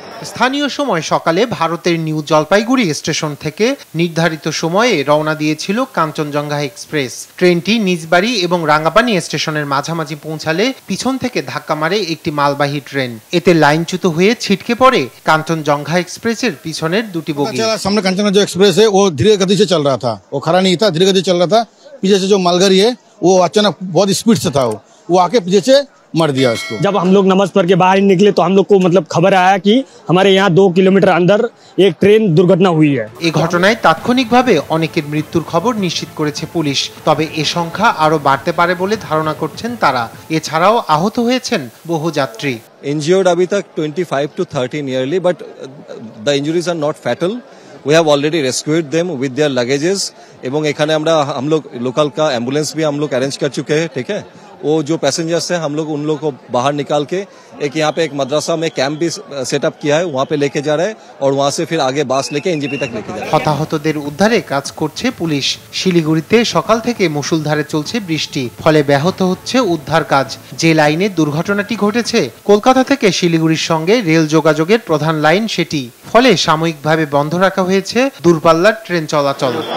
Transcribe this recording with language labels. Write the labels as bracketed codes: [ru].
[bn] স্থানীয় সময় সকালে ভারতের নিউ জলপাইগুড়ি স্টেশন থেকে নির্ধারিত সময়ে রওনা দিয়েছিল কাঞ্চনজঙ্ঘা এক্সপ্রেস। ট্রেনটি নিজবাড়ি এবং রাঙ্গাপানি স্টেশনের মাঝামাঝি পৌঁছালে পিছন থেকে ধাক্কা মারে একটি মালবাহী ট্রেন। এতে লাইনচ্যুত হয়ে ছিটকে পড়ে কাঞ্চনজঙ্ঘা एक्सप्रेसের পিছনের দুটি বগি। [hi] सामने कांचनजंगा एक्सप्रेस है, वो धीरे गति से चल रहा था, वो खड़ा नहीं था, धीरे गति चल रहा था। पीछे से जो मालगाड़ी है वो अचानक बहुत स्पीड से था, वो आके पीछे से मर दिया उसको। जब हम लोग नमाज पढ़ के बाहर निकले तो हम लोग को खबर आया कि हमारे यहाँ 2 किलोमीटर अंदर एक ट्रेन दुर्घटना हुई है। [bn] এই ঘটনায় তাৎক্ষণিকভাবে অনেকের মৃত্যুর খবর নিশ্চিত করেছে পুলিশ। তবে এ সংখ্যা আরো বাড়তে পারে বলে ধারণা করছেন তারা। এছাড়াও আহত হয়েছেন বহু যাত্রী। [en] Injured [hi] अभी तक [en] 25 to 30 nearly, but the injuries are not fatal. We have already rescued them with their luggages. [bn] এবং এখানে [hi] हम लोग लोकल का एम्बुलेंस भी हम लोग अरेंज कर चुके हैं, ठीक है। वो जो पैसेंजर्स हैं हम लोग उन लोगों को बाहर निकाल के एक यहाँ पे एक मदरसा में कैंप भी सेटअप किया है, वहाँ पे लेके जा रहे हैं और वहाँ से फिर आगे बास लेके एनजीपी तक लेके जा रहे हैं। [bn] হতাহতদের উদ্ধারে কাজ করছে পুলিশ। শিলিগুড়িতে সকাল থেকে মুষলধারে চলছে বৃষ্টি, ফলে ব্যাহত হচ্ছে উদ্ধার কাজ। যে লাইনে দুর্ঘটনাটি ঘটেছে কলকাতা থেকে শিলিগুড়ির সঙ্গে রেল যোগাযোগের প্রধান লাইন সেটি, ফলে সাময়িকভাবে বন্ধ রাখা হয়েছে দূরপাল্লার ট্রেন চলাচল।